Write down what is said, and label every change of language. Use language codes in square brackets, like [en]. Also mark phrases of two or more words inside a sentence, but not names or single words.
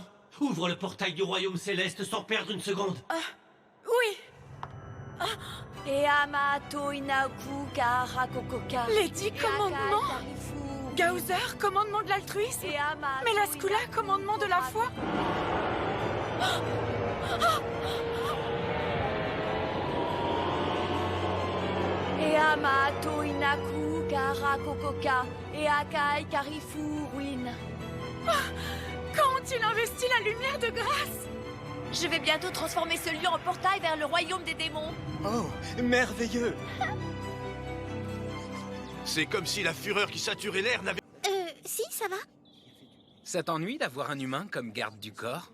[fr] Ouvre le portail du royaume céleste sans perdre une seconde. Oui. Et Amato Inaku Karakokoka. Les 10 commandements? Gaozer, commandement de l'altruisme. Et Ama. Mais la Skula, commandement de la foi. Et Amato Inaku Kara Kokoka et Akai Karifu Ruin. Quand ont-ils investi la lumière de grâce? Je vais bientôt transformer ce lieu en portail vers le royaume des démons. Oh, merveilleux! C'est comme si la fureur qui saturait l'air n'avait... Si, ça va? Ça t'ennuie d'avoir un humain comme garde du corps?